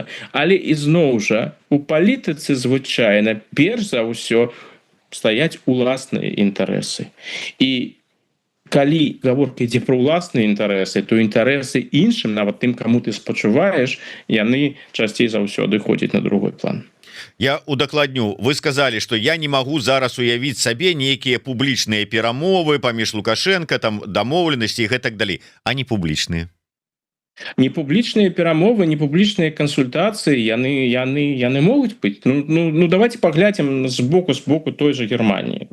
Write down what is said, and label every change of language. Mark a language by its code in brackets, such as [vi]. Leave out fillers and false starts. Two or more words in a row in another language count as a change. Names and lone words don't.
[be] Але ізноў жа у палітыцы звычайна перш за ўсё стаяць уласныя інтарэсы. І калі гаворка ідзе пра ўласныя інтарэсы, то інтарэсы іншым, нават тым, каму ты спачуваеш, яны часцей за ўсё адыходзяць на другой план. Я удакладню, [ru] вы сказали, что [be] я не могу зараз уявіць сабе нейкія публічныя перамовы паміж Лукашенко, там дамоўленасці і гэтак далей, а не публічныя. Не публічныя перамовы, не публічныя кансультацыі, яны могуць быць. Ну давайте паглядзім з боку той же Германії.